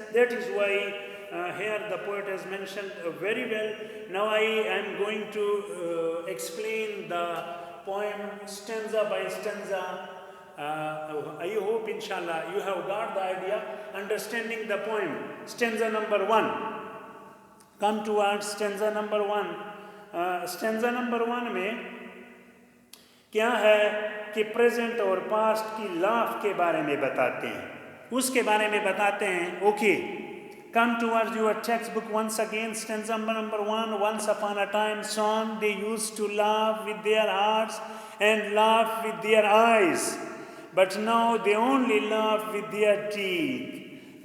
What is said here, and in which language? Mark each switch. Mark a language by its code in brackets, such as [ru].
[en] That is why here the poet has mentioned very well. Now I am going to explain the poem stanza by stanza. I hope inshallah you have got the idea, understanding the poem. Stanza number 1. Come towards stanza number 1. [ur] Stanza number 1 میں کیا ہے کہ present اور past کی laugh کے بارے میں بتاتے ہیں، اس کے بارے میں بتاتے ہیں. [en] Okay, come towards your textbook once again. Stanza number 1. Once upon a time song, they used to laugh with their hearts and laugh with their eyes. But now they only laugh with their teeth.